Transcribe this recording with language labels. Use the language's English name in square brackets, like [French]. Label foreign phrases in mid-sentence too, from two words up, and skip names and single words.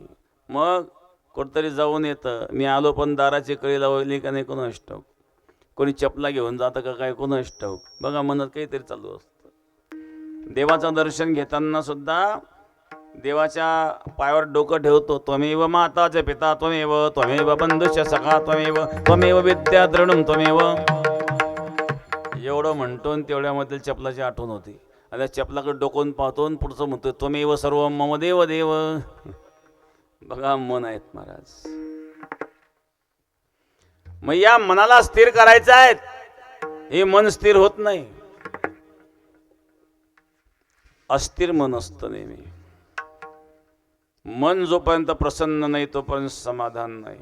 [Marathi] मग कुठतरी जाऊन येतं. मी आलो पण दाराची कळी लावली का नाही कोणास ठाऊक. कोणी चपला घेऊन जातं का काय कोणास ठाऊक. बघा, मनात काहीतरी चालू असतं. देवाचं दर्शन घेताना सुद्धा देवाच्या पायावर डोकं ठेवतो. [Sanskrit] त्वमेव माताचे पिता त्वमेव, त्वमेव बंधुश्च सखा त्वमेव, त्वमेव विद्या द्रढं त्वमेव. [Marathi] एवढं म्हणतो तेवढ्यामध्ये चपलाची आठवण होती. आणि त्या चपलाकडे डोकून पाहतो, पुढचं म्हणतोय [Sanskrit] त्वमेव सर्व मम देव देव. [Marathi] बघा, मन आहेत महाराज. मग या मनाला स्थिर करायचं आहे. हे मन स्थिर होत नाही, अस्थिर मन असतं नेहमी. मन जोपर्यंत प्रसन्न नाही तोपर्यंत समाधान नाही.